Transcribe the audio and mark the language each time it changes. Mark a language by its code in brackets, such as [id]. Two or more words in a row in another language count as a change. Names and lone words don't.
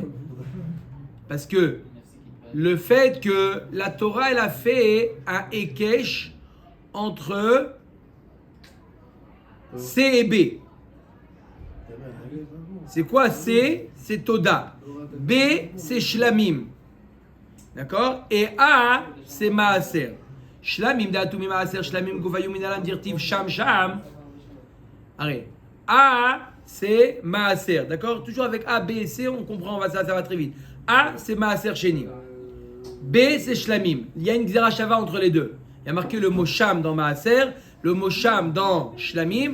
[fr] Parce que le fait que la Torah, elle a fait un Ekesh entre C et B. C'est quoi C? C'est Toda. B, c'est Shlamim. D'accord? Et A, c'est Maaser. [he] שלמים דעתו ממעשר שלמים גופייהו מנלן דכתיב שם שם. [fr] Allez. A, c'est Maaser. D'accord? Toujours avec A, B et C, on comprend, ça va très vite. A, c'est [he] מעשר שני. [fr] B, c'est Shlamim. Il y a une [he] גזירה שווה [fr] entre les deux. Il y a marqué le mot Sham dans Maaser, le mot Sham dans Shlamim.